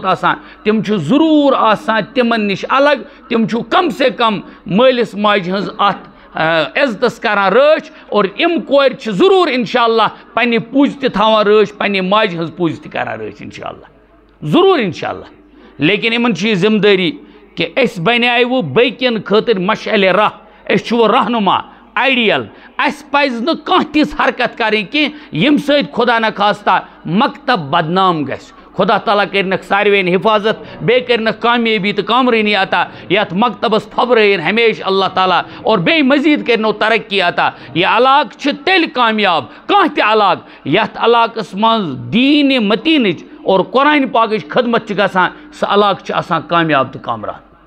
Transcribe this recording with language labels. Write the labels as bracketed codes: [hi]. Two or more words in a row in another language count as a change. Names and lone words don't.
[ks] آسان تم چھُ ضروٗر آسان تمن نش الگ تم چھُ کم سے کم مٲلِس ماجہِ ہٕنٛز اتھ عزتس کران رٲچھ اور یم کورِ چھِ ضروٗر انشاءاللہ پننہِ پُج تہِ تھاوان رٲچھ پننہِ ماجہِ ہٕنٛز پُج تہِ کران رٲچھ انشاءاللہ ضروٗر انشاءاللہ لیکن یمن چھِ یہِ ذمہ دٲری کہ أسۍ بنیاوٕ بیٚکٮ۪ن خٲطرٕ مشعلِ راہ أسۍ چھُ وۄنۍ رہنما آئیڈیل اس پز نہ کانٛہہ تِژھ حرکت کریں کہ یم سۭتۍ خدا نخواستہ مکتب بدنام گژھِ خدا تعالیٰ کرنکھ ساروین حفاظت بیٚیہِ کرنکھ کامیٲبی تہٕ کامرٲنی عطا یتھ مکتبس پھبرٲیِن ہمیشہ اللہ تعالیٰ اور بیٚیہِ مزید کرنو ترقی عطا یہ علاقہٕ چھُ تیٚلہِ کامیاب کانٛہہ تہِ علاقہٕ یتھ علاقس منٛز دیٖنِ متیٖنٕچ اور قرآن پاکٕچ خدمت چھِ گژھان سُہ علاقہٕ چھُ آسان کامیاب تہٕ کامران